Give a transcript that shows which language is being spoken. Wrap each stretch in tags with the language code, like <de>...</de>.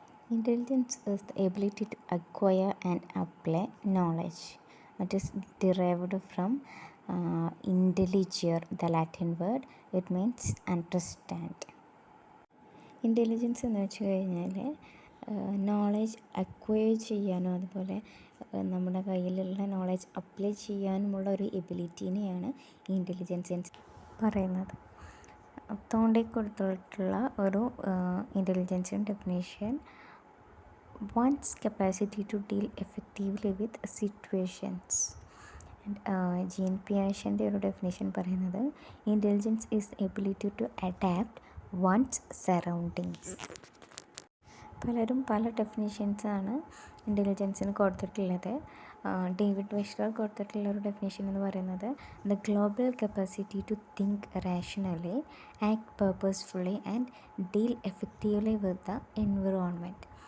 <en>Intelligence is the ability to acquire and apply knowledge. It is derived from intelligere, the Latin word. It means understand.</en> <ml>Intelligence എന്ന് വെച്ച് കഴിഞ്ഞാൽ knowledge acquire ചെയ്യാനും അതുപോലെ നമ്മുടെ കയ്യിലുള്ള knowledge apply ചെയ്യാനുമുള്ള ഒരു എബിലിറ്റീനെയാണ് ഇൻ്റലിജൻസ് പറയുന്നത്. തോണ്ടി കൊടുത്തിട്ടുള്ള ഒരു ഇൻ്റലിജൻസിൻ്റെ definition</ml> <en>one's capacity to deal effectively with situations. Jean പിയാഷൻ്റെ</en> <ml>ഒരു ഡെഫിനേഷൻ പറയുന്നത്</ml> <en>Intelligence is ability to adapt one's surroundings.</en> <ml>പലരും പല ഡെഫിനേഷൻസാണ് ഇൻ്റലിജൻസിന് കൊടുത്തിട്ടുള്ളത്.</ml> <en>David Wechsler</en> <ml>കൊടുത്തിട്ടുള്ള ഒരു ഡെഫിനേഷൻ എന്ന് പറയുന്നത്</ml> <en>The global capacity to think rationally, act purposefully and deal effectively with the environment.</en>